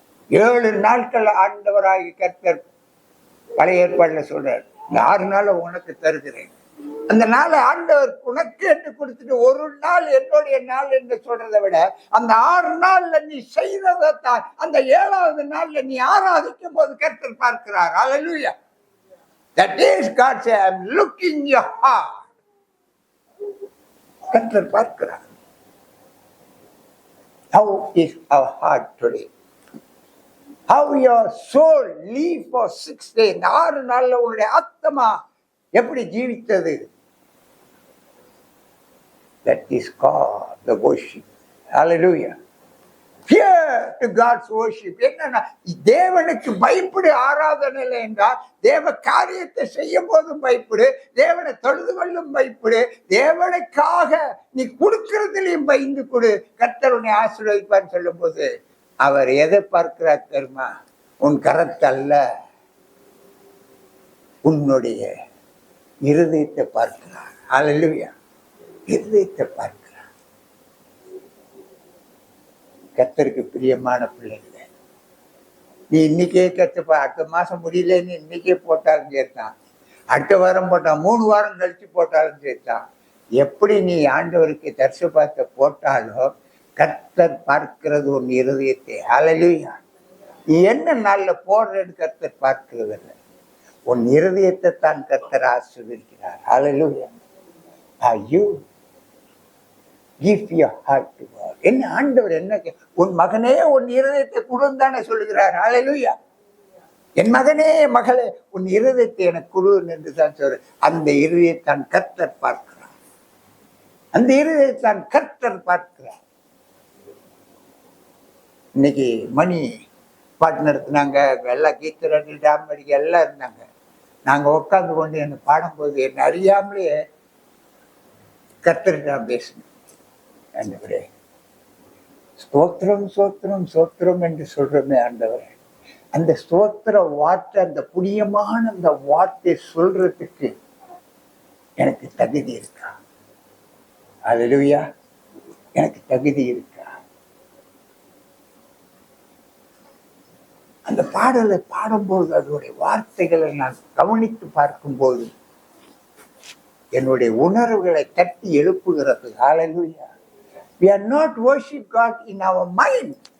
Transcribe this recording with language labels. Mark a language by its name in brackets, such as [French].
[Tamil] 7 நாட்கள் ஆண்டவராகி கர்த்தர் பழைய ஏற்பாடுல சொல்றார், இந்த 6 நாள் உனக்கு தருகிறேன். அந்த நாளை ஆண்டவர் உனக்கு என்று கொடுத்துட்டு, ஒரு நாள் என்னுடைய நாள் என்று சொல்றதை விட, அந்த 6 நாள்ல நீ செய்ததான் அந்த 7வது நாள்ல நீ ஆராதிக்கும் போது கர்த்தர் பார்க்கிறார். ஹல்லேலூயா. [English] That is God say, I am looking your heart. [Tamil] கர்த்தர் பார்க்கிறார். [English] How is our heart today? How your soul live for 6 days? [Tamil] இந்த 6 நாள்ல உன்னுடைய ஆத்மா எப்படி ஜீவித்தது? [English] That is called the worship. Hallelujah. Fear to God's worship. [Tamil] என்னன்னா, தேவனுக்கு பயப்படு ஆராதனை என்றால், தேவ காரியத்தை செய்யும் போதும் பயப்படு, தேவனை தொழுது கொள்ளும் பயப்படு, தேவனுக்காக நீ கொடுக்கறதுலையும் பயந்து கொடு. கர்த்தர் உன்னை ஆசீர்வதிப்பான்னு சொல்லும் போது அவர் எதை பார்க்கிறார் தெரியுமா? உன் கரத்தல்ல, உன்னுடைய இருதயத்தை பார்க்கிறார். ஹல்லேலூயா. இருதயத்தை பார்க்கிறார். கர்த்தருக்கு பிரியமான பிள்ளைகளே, நீ இன்னைக்கே கத்துப்பா, அடுத்த மாசம் முடியலன்னு இன்னைக்கே போட்டாலும் சேர்த்தான், அடுத்த வாரம் போட்டான், 3 வாரம் கழிச்சு போட்டாலும் சேர்த்தான். எப்படி நீ ஆண்டவருக்கு தரிசு பார்த்த போட்டாலும் கர்த்தர் பார்க்கிறது உன் இருதயத்தை. ஹல்லேலூயா. என்ன நாள்ல போடுறது கர்த்தர் பார்க்கிறது இல்லை, உன் இருதயத்தை தான் கர்த்தர் ஆசீர்வதிக்கிறார். ஹல்லேலூயா. [English] You give your heart to God. [Tamil] என்ன ஆண்டவர் என்ன, உன் மகனே உன் இருதயத்தை கொடுந்தானே சொல்லுகிறார். ஹல்லேலூயா. என் மகனே மகளே உன் இருதயத்தை எனக்கு கொடு என்று தான் சொல்ற. அந்த இருதயத்தான் கர்த்தர் பார்க்கிறார். அந்த இருதயத்தான் கர்த்தர் பார்க்கிறார். இன்னைக்கு மணி பாட்டு நடத்தினாங்க, எல்லாம் கீர்த்தனை டாமடிக்க எல்லாம் இருந்தாங்க. நாங்க உட்காந்து கொண்டு என்ன பாடும்போது என்ன அறியாமலே கர்த்தரிடம் பேசணும். ஆண்டவரே ஸ்தோத்திரம் ஸ்தோத்திரம் ஸ்தோத்திரம் என்று சொல்றோமே ஆண்டவரே, அந்த ஸ்தோத்திர வார்த்தை, அந்த புண்ணியமான அந்த வார்த்தை சொல்றதுக்கு எனக்கு தகுதி இருக்கா? ஹல்லேலூயா. எனக்கு தகுதி இருக்கா? அந்த பாடலை பாடும்போது அதனுடைய வார்த்தைகளை நான் கவனித்து பார்க்கும்போது என்னுடைய உணர்வுகளை தட்டி எழுப்புகிறது. ஹல்லேலூயா. [English] We are not worship God in our mind.